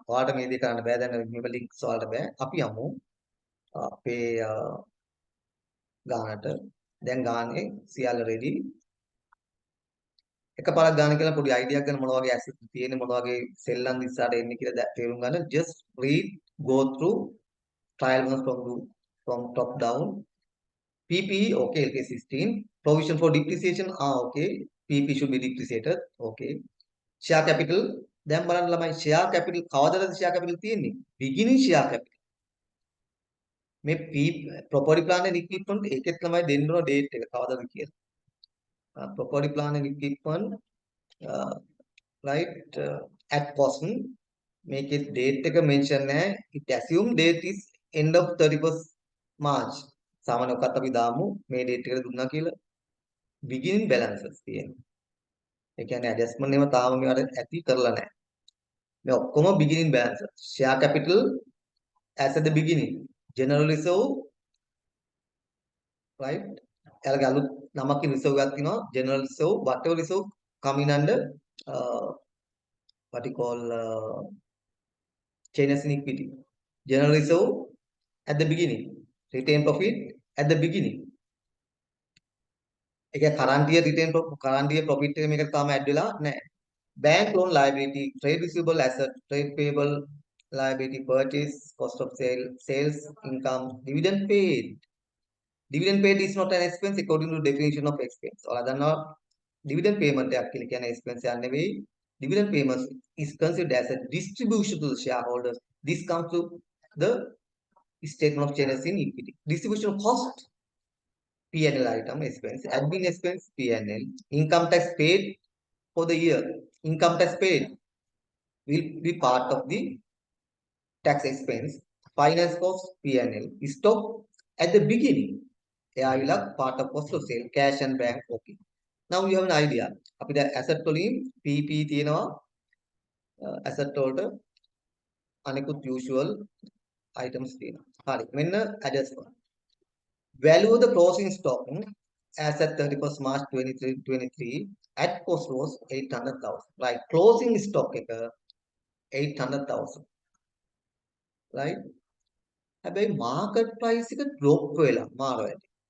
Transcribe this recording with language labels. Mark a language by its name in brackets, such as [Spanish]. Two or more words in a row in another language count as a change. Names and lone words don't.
[Sinhala] ඔයාලට මේ දේ කරන්න බෑ දැන් මේ ලින්ක්ස් වලට බෑ. අපි යමු අපේ ගානට. දැන් ගානේ සියල්ල රෙඩි. එකපාරක් ගන්න කියලා පොඩි අයිඩියක් ගන්න මොන වගේ ඇසෙට් තියෙන්නේ මොන වගේ සෙල්ලම් ඉස්සරහට එන්නේ කියලා තේරුම් ගන්න. [English] just read go through trial runs from top down. PPE okay LK 16. Provision for depreciation okay. PP should be depreciated okay. Share capital [Sinhala] දැන් බලන්න ළමයි [English] share capital කවදාද share capital තියෙන්නේ? beginning share capital. [Sinhala] මේ P [English] property plant and equipment [Sinhala] ඒකෙත් ළමයි දෙන්න ඕන date එක කවදාද කියලා. [English] Property plant and equipment right at cost [Sinhala] මේකේ date එක mention නැහැ. [English] it assume date is end of 31st March. [Sinhala] සාමාන්‍ය ඔකත් අපි දාමු මේ date එකට දුන්නා කියලා. [English] beginning balances [Sinhala] තියෙනවා. ඒ කියන්නේ adjustment ඒවා තාම මේවට ඇති කරලා නැහැ. මේ ඔක්කොම [English] beginning balances. share capital as at the beginning. general reserve right. [Sinhala] එයාලගේ අලුත් නමකින් reserve එකක් තියෙනවා. [English] general reserve whatever reserve coming under what you call changes in equity. General reserve at the beginning. Retain profit at the beginning. [Sinhala] ඒක [English] current year retain current year profit [Sinhala] එක මේකට තාම add වෙලා නැහැ. [English] Bank loan liability, trade receivable asset, trade payable liability, purchase, cost of sales, income, dividend paid. Dividend paid is not an expense according to definition of expense. ඔයාලා දන්නවා dividend payment එකක් කියලා කියන්නේ expense එකක් නෙවෙයි. Dividend payment is considered as a distribution to the shareholders. This comes to the statement of changes in equity. Distribution cost, P&L item expense, admin expense, P&L, income tax paid for the year. Income tax paid will be part of the tax expense. Finance cost, P&L. Stock at the beginning. Part of cost of sale, cash and bank. Okay. Now you have an idea. [Sinhala] අපිට asset වලින් PP තියෙනවා. asset වලට අනිකුත් [English] usual items [Sinhala] තියෙනවා. හරි. මෙන්න adjustment. [English] Value of the closing stock as at 31st March 2023 at cost was 800,000. Right. Closing stock එක 800,000. [Sinhala] Right. හැබැයි [English] market price [Sinhala] එක drop වෙලා මාර වැඩි.